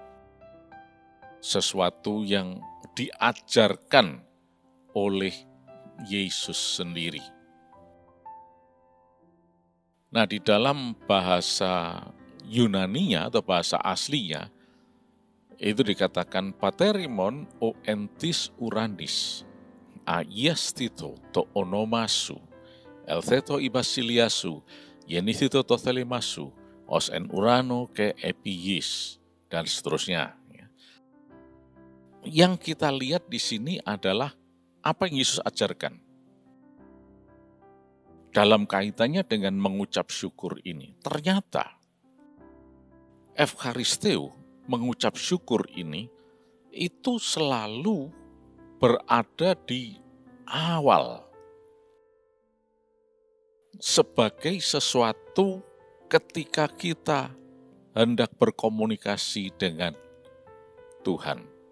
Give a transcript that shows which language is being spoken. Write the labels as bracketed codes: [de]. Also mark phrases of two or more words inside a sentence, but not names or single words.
[id] Sesuatu yang diajarkan oleh Yesus sendiri. Nah, di dalam bahasa Yunaninya atau bahasa aslinya, itu dikatakan [el] Πάτερ ἡμῶν ὁ ἐν τοῖς οὐρανοῖς, ἁγιασθήτω τὸ ὄνομά σου, ἐλθέτω ἡ βασιλεία σου, γενηθήτω τὸ θέλημά σου, ὡς ἐν οὐρανῷ καὶ ἐπὶ γῆς, [id] dan seterusnya. Yang kita lihat di sini adalah apa yang Yesus ajarkan dalam kaitannya dengan mengucap syukur ini. Ternyata Evcharisteo, mengucap syukur ini, itu selalu berada di awal sebagai sesuatu ketika kita hendak berkomunikasi dengan Tuhan.